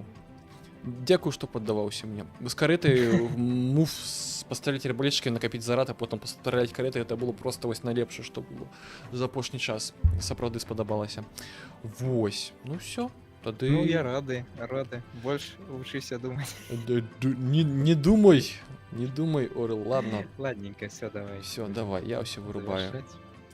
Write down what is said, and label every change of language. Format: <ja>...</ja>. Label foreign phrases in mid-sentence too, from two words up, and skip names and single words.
<be>Дзякуй, што паддаваўся мне. З карэтай мув пасталіць арбалетчыкай, накапіць зарад, а потым пастраляць карэтай, это было просто вось найлепшае, што было за апошні час. Сапраўды спадабалася. Вось. Ну всё. Тады... Ну, я рады. Больш вучыся думаць. Не думай, Орел, ладно.</be> <ru>Ладненько, все, давай. Все, давай, я все вырубаю. Завершать.</ru>